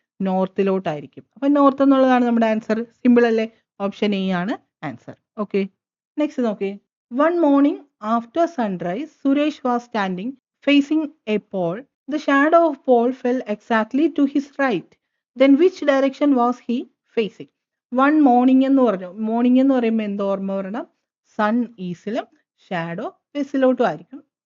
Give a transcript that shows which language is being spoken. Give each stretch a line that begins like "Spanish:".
Malayalam: നോർത്തിലോട്ടായിരിക്കും. അപ്പൊ നോർത്ത് എന്നുള്ളതാണ് നമ്മുടെ ആൻസർ. സിമ്പിൾ അല്ലേ? ഓപ്ഷൻ എ ആണ് ആൻസർ.
English: Okay, next നോക്കേ. One morning after sunrise Suresh was standing facing a pole. The shadow of pole fell exactly to his right. then which direction was he facing?
Malayalam: One morning എന്ന് പറഞ്ഞു. Morning എന്ന് പറയുമ്പോൾ എന്താ ഓർമ്മ വരണം? Sun ഈസ്റ്റിലും shadow വെസ്റ്റിലോട്ടും ആയിരിക്കും.